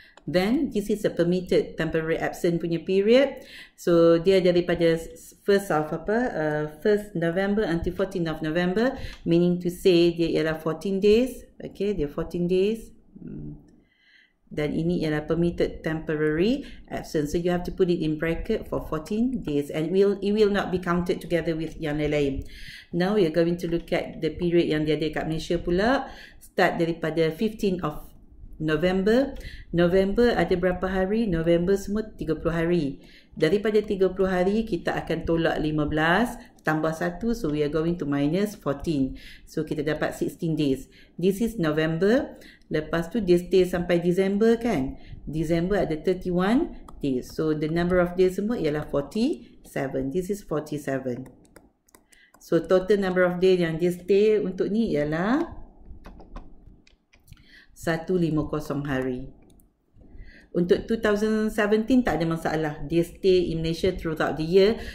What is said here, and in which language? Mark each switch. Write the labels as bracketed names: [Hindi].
[English] Then this is a permitted temporary absent punya period. So dia daripada 1st November until 14th of November, meaning to say dia ialah 14 days. Okay, dia 14 days. [Malay] Dan ini ialah [English] permitted temporary absence. So you have to put it in bracket for 14 days and it will not be counted together with [Malay] yang lain-lain. [English] Now we are going to look at the period [Malay] yang dia ada kat Malaysia pula. Start daripada 15th of November. November ada berapa hari? November semua 30 hari. Daripada 30 hari kita akan tolak 15 tambah 1, [English] so we are going to minus 14. [Malay] So kita dapat 16 days. [English] This is November. [Malay] Lepas tu dia stay sampai December kan? December ada 31 days. [English] So the number of days [Malay] semua ialah [English] 47. This is 47. So total number of days [Malay] yang dia stay untuk ni ialah 150 hari. Untuk 2017 tak ada masalah. [English] Dia stay in Malaysia throughout the year.